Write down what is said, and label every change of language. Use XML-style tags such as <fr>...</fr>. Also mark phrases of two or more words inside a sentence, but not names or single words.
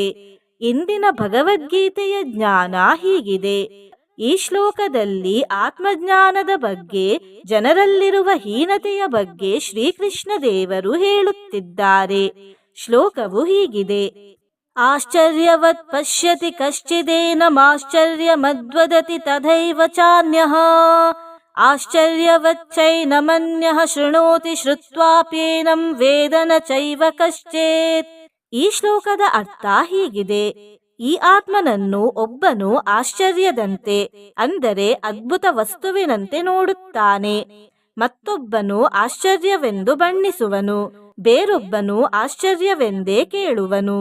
<kn>ಇಂದಿನ ಭಗವದ್ಗೀತೆಯ ಜ್ಞಾನ ಹೀಗಿದೆ. ಈ ಶ್ಲೋಕದಲ್ಲಿ ಆತ್ಮಜ್ಞಾನದ ಬಗ್ಗೆ, ಜನರಲ್ಲಿರುವ ಹೀನತೆಯ ಬಗ್ಗೆ ಶ್ರೀಕೃಷ್ಣ ದೇವರು ಹೇಳುತ್ತಿದ್ದಾರೆ. ಶ್ಲೋಕವು ಹೀಗಿದೆ:</kn> <sa>ಆಶ್ಚರ್ಯವತ್ ಪಶ್ಯತಿ ಕಶ್ಚಿದೇನಮಾಶ್ಚರ್ಯಮದ್ವದತಿ ತಥೈವ ಚಾನ್ಯಃ ಆಶ್ಚರ್ಯವಚ್ಚೈನಮನ್ಯಃ ಶೃಣೋತಿ ಶ್ರುತ್ವಾಪ್ಯೇನಂ ವೇದ ನ ಚೈವ ಕಶ್ಚಿತ್.</sa> <kn>ಈ ಶ್ಲೋಕದ ಅರ್ಥ ಹೀಗಿದೆ: ಈ ಆತ್ಮನನ್ನು ಒಬ್ಬನು ಆಶ್ಚರ್ಯದಂತೆ, ಅಂದರೆ ಅದ್ಭುತ ವಸ್ತುವಿನಂತೆ ನೋಡುತ್ತಾನೆ. ಮತ್ತೊಬ್ಬನು ಆಶ್ಚರ್ಯವೆಂದು ಬಣ್ಣಿಸುವನು, ಬೇರೊಬ್ಬನು ಆಶ್ಚರ್ಯವೆಂದೇ ಕೇಳುವನು.</kn>